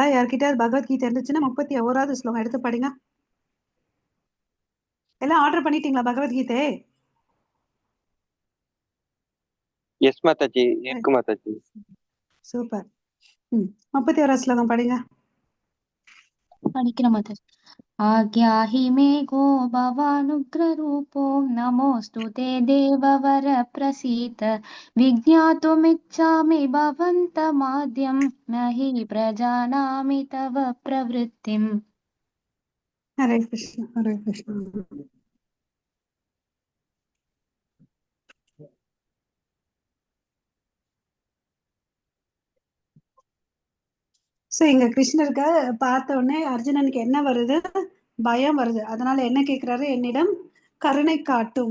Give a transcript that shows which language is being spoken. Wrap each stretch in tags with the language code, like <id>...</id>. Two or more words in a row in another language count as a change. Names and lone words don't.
<ta>யார்கிட்ட பகவத்கீதை இருந்துச்சுன்னா 31வது ஸ்லோகம் எடுத்து படிங்க. எல்லாம் ஆர்டர் பண்ணிட்டீங்களா பகவத்கீதை? எஸ் மாதாஜி, இருக்கு மாதாஜி. சூப்பர். 31வது ஸ்லோகம் படிங்க. படிக்கிற மாதாஜி.</ta> <sa>आज्ञाहि मे को भवानुग्ररूपो नमोऽस्तु ते देववर प्रसीद विज्ञातुमिच्छामि भवन्तमाद्यं न हि प्रजानामि तव प्रवृत्तिम्. हरे कृष्ण हरे कृष्ण.</sa> <ta>சோ இங்க கிருஷ்ணருக்கு பார்த்த உடனே அர்ஜுனனுக்கு என்ன வருது? பயம் வருது. அதனால என்ன கேக்குறாரு? என்னிடம் கருணை காட்டும்.</ta>